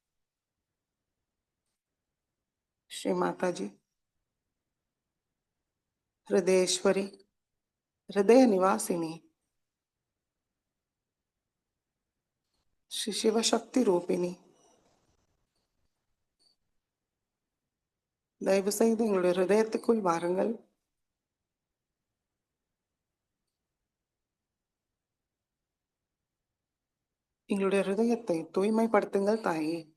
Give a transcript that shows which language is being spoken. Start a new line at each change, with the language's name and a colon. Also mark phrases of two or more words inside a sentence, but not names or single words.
Sanskrit: श्री माता जी, हृदयेश्वरी, हृदय निवासिनी, श्री शिवशक्ति रूपिणी,
Tamil: தயவு செய்து எங்களுடைய ஹிருதயத்துக்குள் வாருங்கள். எங்களுடைய ஹிருதயத்தை தூய்மைப்படுத்துங்கள் தாயே.